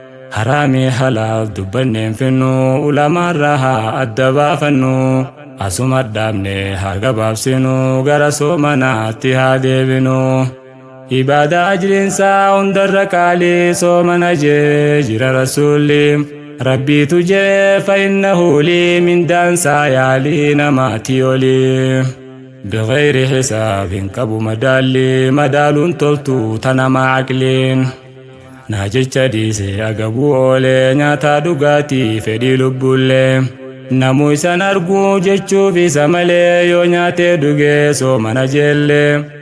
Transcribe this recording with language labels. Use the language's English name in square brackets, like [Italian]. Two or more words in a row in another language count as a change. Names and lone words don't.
[Oromo] Haraami halaal dubbanneen finnu, ulamaan rahaa adda baafannu. Asuma dhaabne haa gabaabsinu, gara soomanaatti haa deebinu. Ibaadaa ajriinsaa hundarra qaalii soomana jee jira Rasuulli. Rabbiitu jee, [Arabic] "فإنه لي"، [Oromo] mindaansaa yaalii namaati oli. [Arabic] بغير حساب [Oromo] hin qabu madaalli, madaaluun toltu tanama aqliin. Naa jecha dhiise agabuu oolee, nyaata dhugaatii fedhii lubbuullee. Namuu isan arguu jechuuf isa malee, yoo nyaatee dhugee soomana jeellee.